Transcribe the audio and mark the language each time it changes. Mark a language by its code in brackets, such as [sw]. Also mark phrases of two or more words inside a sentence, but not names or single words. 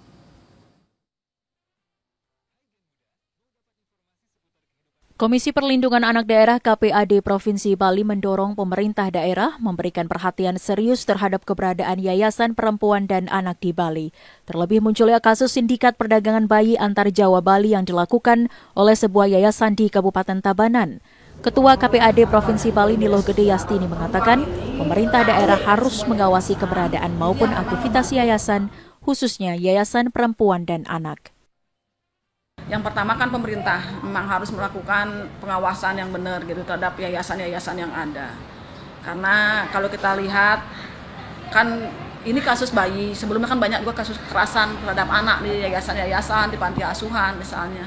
[id] Komisi Perlindungan Anak Daerah KPAD Provinsi Bali mendorong pemerintah daerah memberikan perhatian serius terhadap keberadaan Yayasan Perempuan dan Anak di Bali. Terlebih munculnya kasus sindikat perdagangan bayi antar Jawa Bali yang dilakukan oleh sebuah yayasan di Kabupaten Tabanan. Ketua KPAD Provinsi Bali Niloh Gede Yastini mengatakan, pemerintah daerah harus mengawasi keberadaan maupun aktivitas yayasan, khususnya Yayasan Perempuan dan Anak. Yang pertama kan pemerintah memang harus melakukan pengawasan yang benar gitu terhadap yayasan-yayasan yang ada. Karena kalau kita lihat kan ini kasus bayi, sebelumnya kan banyak juga kasus kekerasan terhadap anak di yayasan-yayasan, di panti asuhan misalnya.